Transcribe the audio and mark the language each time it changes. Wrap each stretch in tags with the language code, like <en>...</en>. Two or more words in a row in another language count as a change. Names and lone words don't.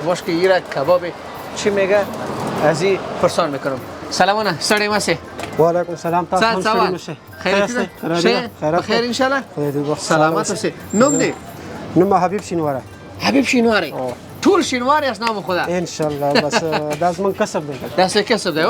<fa>باش که این کباب چی میگه از این پرسان میکنم.</fa> <ps>سلامونه سړی مسی. و علیکم السلام. تاسو هم سړی مشه. خیریت ده؟ بخیر</ps> <ar>ان شاء الله.</ar> <ps>سلامت اوسئ. نوم دی؟ نوم حبیب شینواره. حبیب شینواری. ټول شینواری اس نام خدا.</ps> <ar>ان شاء الله.</ar> <ps>بس دا زمون کسب دی. دا څه کسب دی؟</ps>